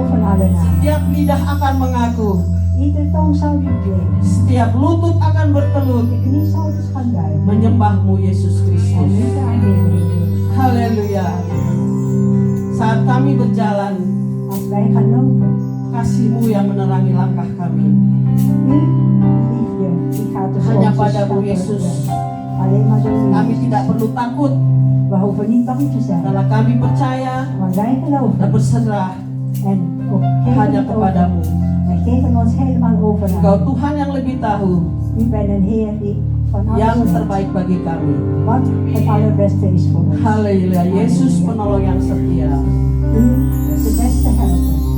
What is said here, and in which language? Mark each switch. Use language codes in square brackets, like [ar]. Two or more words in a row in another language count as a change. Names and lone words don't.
[nl] kostbare naam. [id] Setiap lidah akan mengaku, [nl] Iedere tong zal proclaimen. [id] setiap lutut akan bertelut [nl] De knie zal dus gaan buigen. [id] menyembahmu Yesus [nl] En Kristus. nu te aanbidden. [id] Haleluya. Saat kami berjalan, [nl] Als wij gaan lopen. [id] kasih-Mu yang menerangi langkah kami. [nl] U, liefde, die gaat dus [id] Hanya [nl] onze [id] padamu [nl] stappen [id] Yesus. [nl] verder. Alleen maar door [id] Kami [nl] u. [id] tidak perlu takut [nl] We hoeven niet bang te zijn. [id] karena kami percaya [nl] Want wij dan geloven. [id] berserah [nl] En ook [id] hanya [nl] geven het over. [id] kepadamu. [nl] Wij geven ons helemaal over aan [id] Engkau [nl] u. [id] Tuhan yang lebih tahu [nl] U bent een Heer die van alles [id] yang [nl] weet. [id] terbaik bagi kami. [nl] Wat het allerbeste is voor ons. [id] Haleluya. Yesus penolong yang setia. [nl] U is de beste helper.